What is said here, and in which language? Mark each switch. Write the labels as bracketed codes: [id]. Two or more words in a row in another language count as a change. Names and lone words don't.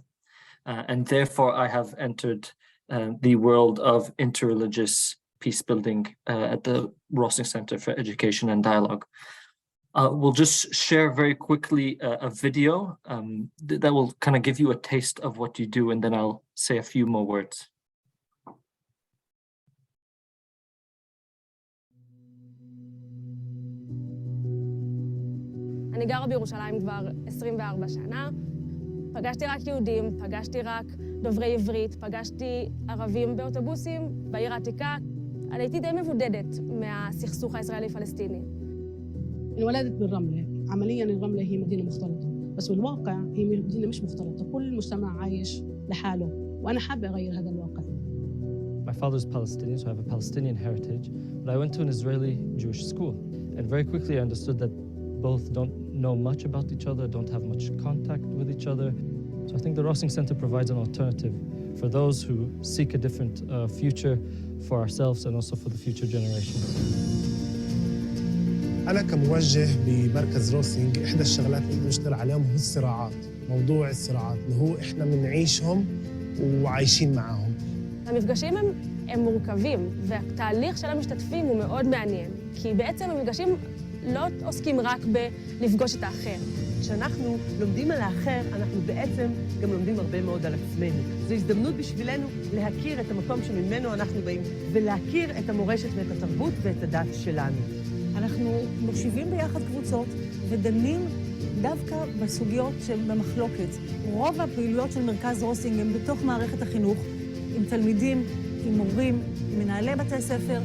[en] And therefore I have entered the world of interreligious peace building at the Rossing Center for Education and Dialogue. We'll just share very quickly a video that will kind of give you a taste of what you do, and then I'll say a few more words. [he] אני גרה בירושלים כבר 24 שנה. פגשתי רק יהודים, פגשתי רק דוברי עברית, פגשתי ערבים באוטובוסים בעיר העתיקה. אני הייתי די מבודדת מהסכסוך הישראלי-פלסטיני. [ar] انولدت بالرملة. عملياً الرملة هي مدينة مختلطة، بس بالواقع هي مدينة مش مختلطة. كل المجتمع عايش لحاله، وأنا حابة أغير هذا الواقع. [en] My father's Palestinian, so I have a Palestinian heritage, but I went to an Israeli Jewish school. And very quickly I understood that both don't know much about each other, don't have much contact with each other. So I think the Rossing Center provides an alternative for those who seek a different future for ourselves and also for the future generations. [ar] أنا كموجه بمركز روسينج إحدى الشغلات اللي بنشتغل عليهم هو الصراعات، موضوع الصراعات اللي هو إحنا بنعيشهم وعايشين معاهم. [he] המפגשים הם מורכבים, והתהליך של המשתתפים הוא מאוד מעניין. כי בעצם המפגשים לא עוסקים רק בלפגוש את האחר. כשאנחנו לומדים על האחר, אנחנו בעצם גם לומדים הרבה מאוד על עצמנו. זו הזדמנות בשבילנו להכיר את המקום שממנו אנחנו באים, ולהכיר את המורשת ואת התרבות ואת הדת שלנו. אנחנו מושיבים ביחד קבוצות ודנים דווקא בסוגיות שבמחלוקת. רוב הפעילויות של מרכז רוסינג הם בתוך מערכת החינוך, עם תלמידים, עם מורים, עם מנהלי בתי ספר.